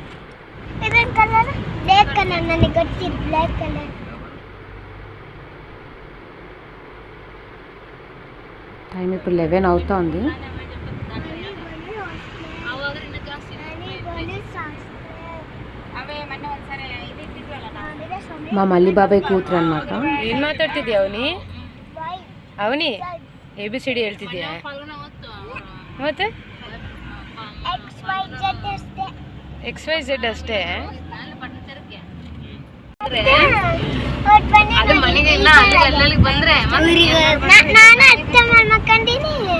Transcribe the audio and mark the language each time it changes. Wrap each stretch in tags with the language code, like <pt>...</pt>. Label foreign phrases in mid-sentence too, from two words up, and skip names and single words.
<te>టైం ఇప్పుడు 11 అవుతా ఉంది. మా మళ్ళీ బాబాయ్ కూతురు అనమాట.</te> <kn>ಏನ್ ಮಾತಾಡ್ತಿದ್ಯಾ ಅವನಿ ಅವನಿ ABCD ಹೇಳ್ತಿದ್ಯಾ? ಮತ್ತೆ XYZ ಅಷ್ಟೇ. ಅದು ಮನೆಗೆ ಇಲ್ಲ, ಅಲ್ಲಿ ಬಂದ್ರೆ ನಾನು ಅರ್ಥ ಮಾಡ್ಕೊಂಡೀನಿ.</kn>